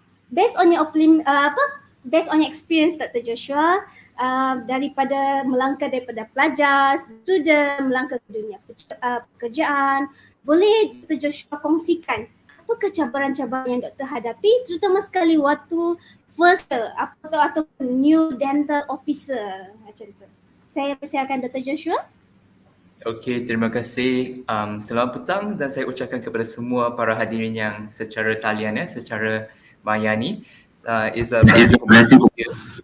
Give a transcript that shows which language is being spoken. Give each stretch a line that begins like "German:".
English: Based on your based on your experience, Dr.
Malay: Joshua, daripada melangkah daripada pelajar, student, melangkah ke dunia pekerjaan, boleh Dr. Joshua kongsikan apakah cabaran-cabaran yang doktor hadapi, terutama sekali waktu first atau
English: new dental officer
Malay: macam tu. Saya persilakan Dr. Joshua. Okey, terima kasih. Selamat petang dan saya ucapkan kepada semua para hadirin yang secara talian secara mayani.
English: It's a blessing for me to be here.